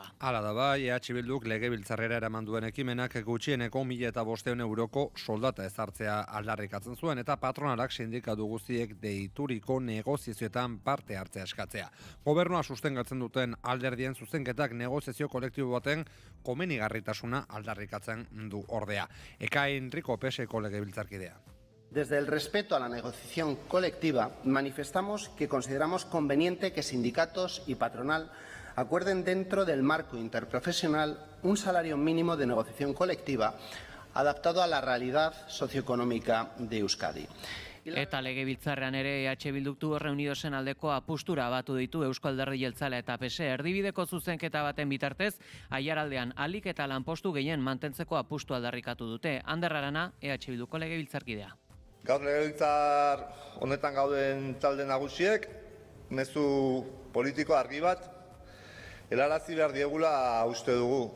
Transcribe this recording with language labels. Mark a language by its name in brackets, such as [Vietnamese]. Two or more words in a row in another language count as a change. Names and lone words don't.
[Basque] Hala da bai, EH Bilduk legebiltzarrera eraman duen ekimenak gutxieneko 1.500 euroko soldata ezartzea aldarrikatzen zuen eta patronalak sindikatu guztiek deituriko negoziazioetan parte hartzea eskatzea. Gobernua sustengatzen duten alderdien zuzenketak negoziazio kolektibo baten komenigarritasuna aldarrikatzen du ordea. Eka Enriko PSeko legebiltzarkidea. [Spanish] Desde el respeto a la negociación colectiva, manifestamos que consideramos conveniente que sindicatos y patronal acuerden dentro del marco interprofesional un salario mínimo de negociación colectiva adaptado a la realidad socioeconómica de Euskadi. [Basque] Eta legebiltzarrean ere EH Bilduk du Reunidosen aldeko apustura batu ditu Eusko Alderdi Jeltzalea eta PSE erdibideko zuzenketa baten bitartez, Aiaraldean alik eta lanpostu gehien mantentzeko apustu aldarrikatu dute. Ander Arana, EH Bilduko legebiltzarkidea. Gaur legebiltzar honetan gauden talde nagusiek, mezu politiko argi bat, helarazi behar diegula uste dugu.